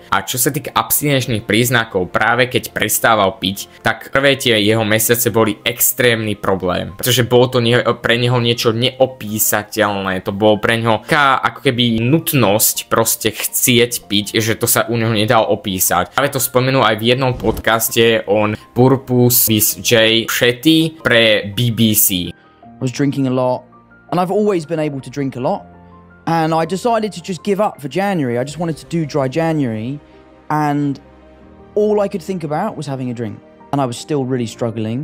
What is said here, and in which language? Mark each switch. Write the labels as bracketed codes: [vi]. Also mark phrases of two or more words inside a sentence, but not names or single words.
[sk] A čo sa týka abstinenčných príznakov, práve keď prestával piť, tak prvé tie jeho mesiace boli extrémny problém, pretože bolo to pre neho niečo neopísateľné, to bolo pre neho taká ako keby nutnosť proste chcieť piť, že to sa u neho nedalo opísať. Práve to spomenul aj v jednom podcaste on Purpose with Jay Shetty pre BBC. [en] I was drinking a lot, and I've always been able to drink a lot, and I decided to just give up for January. I just wanted to do dry January, and all I could think about was having a drink, and I was still really struggling.